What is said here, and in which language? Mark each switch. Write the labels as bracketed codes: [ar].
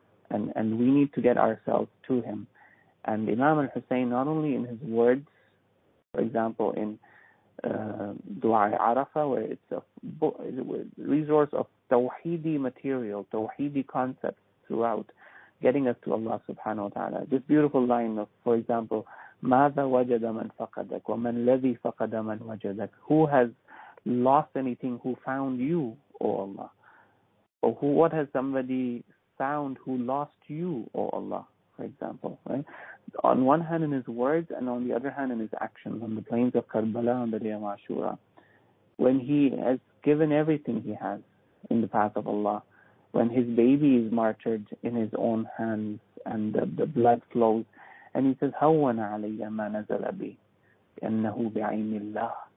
[en] And we need to get ourselves to Him. And Imam al-Hussein, not only in his words, for example, in Dua Arafah, where it's a resource of tawheedi material, tawheedi concepts throughout, getting us to Allah subhanahu wa ta'ala. This beautiful line of, for example, [ar] ماذا وجد من فقدك ومن الذي فقد من وجدك. [en] Who has lost anything who found you, O Allah? Or what has somebody found who lost you, O Allah, for example, right? On one hand in his words and on the other hand in his actions, on the plains of Karbala, on the day of Ashura, when he has given everything he has in the path of Allah, when his baby is martyred in his own hands and the blood flows, and he says, [ar] هَوَّنَ عَلَيَّ مَا نَزَلَ بِي إِنَّهُ بِعَيْنِ اللَّهِ.